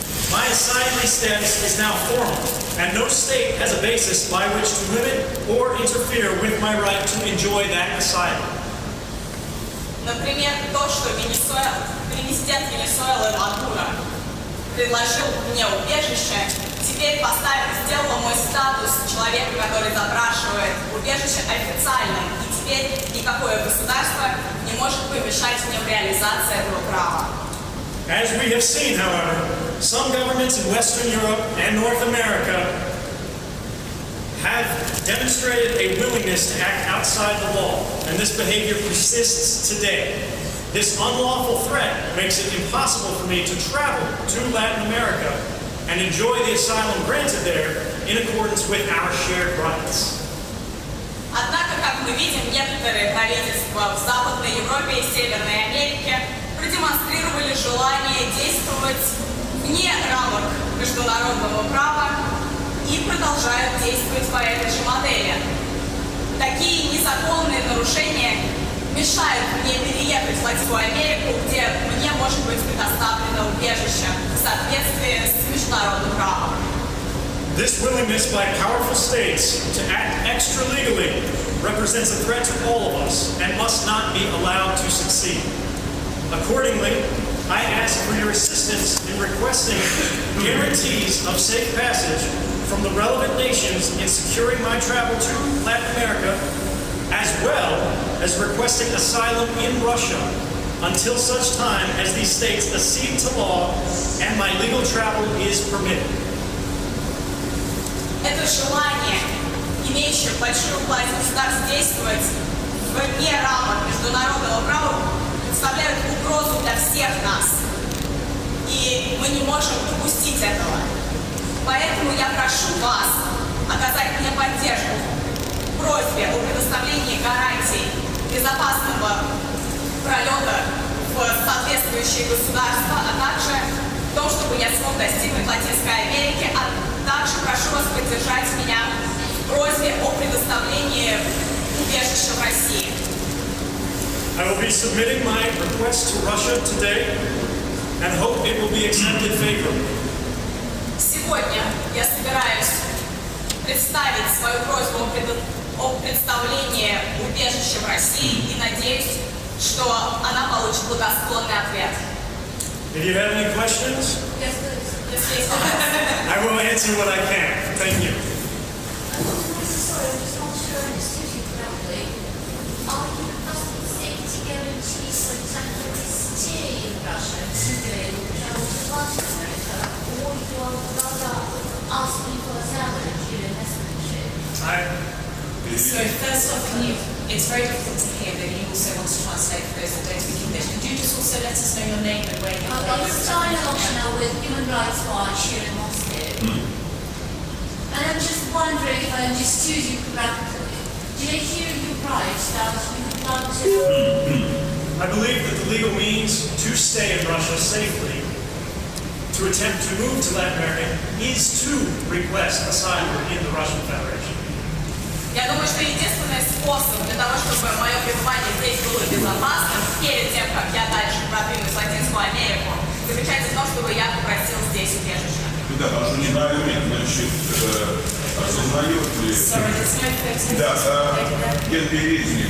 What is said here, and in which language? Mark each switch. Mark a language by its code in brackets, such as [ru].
[en] My asylee status is now formal, and no state has a basis by which to limit or interfere with my right to enjoy that asylum. [ru] Например, то, что президент Венесуэлы Мадуро предложил мне убежище, теперь сделало мой статус человека, который запрашивает убежище, официальным. И теперь никакое государство не может помешать мне в реализации этого права. [en] As we have seen, however, some governments in Western Europe and North America have demonstrated a willingness to act outside the law, and this behavior persists today. This unlawful threat makes it impossible for me to travel to Latin America and enjoy the asylum granted there in accordance with our shared rights. [ru] Однако, как мы видим, некоторые правительства в Западной Европе и Северной Америке продемонстрировали желание действовать вне рамок международного права и продолжают действовать по этой же модели. Такие незаконные нарушения мешают мне переехать в Латинскую Америку, где мне может быть предоставлено убежище в соответствии с международным правом. [en] This willingness by powerful states to act extra-legally represents a threat to all of us and must not be allowed to succeed. Accordingly, I ask for your assistance in requesting guarantees of safe passage from the relevant nations in securing my travel to Latin America, as well as requesting asylum in Russia until such time as these states accede to law and my legal travel is permitted. [ru] Это желание, имеющее большую власть государств действовать вне рамок международного права, представляют угрозу для всех нас. И мы не можем допустить этого. Поэтому я прошу вас оказать мне поддержку в просьбе о предоставлении гарантий безопасного пролета в соответствующие государства, а также в том, чтобы я смог достигнуть Латинской Америки, а также прошу вас поддержать меня в просьбе о предоставлении убежища в России. [en] I will be submitting my request to Russia today and hope it will be accepted favorably. [ru] Сегодня я собираюсь представить свою просьбу о предоставлении убежища в России и надеюсь, что она получит благосклонный ответ. [en] If you have any questions, I will answer what I can. Thank you. Sorry, I'm just not sure I understood you correctly. Are you requesting safety guarantees, for example, stay in Russia today, travel to Latin America, or you are rather asking for asylum here in this country? So first off, it's very difficult to hear that you also want to translate for those that don't speak English. Could you just also let us know your name and where you're I'm dialogue now with Human Rights Watch here in Moscow. And I'm just wondering if I understood you correctly. Did I hear you right that you would want to... I believe that the legal means to stay in Russia safely, to attempt to move to Latin America, is to request asylum in the Russian Federation. [ru] Я думаю, что единственный способ для того, чтобы мое пребывание здесь было безопасным, перед тем, как я дальше продвинусь в Латинскую Америку, заключается в том, чтобы я попросил здесь убежище. Да, осуждаю, значит, осознает ли...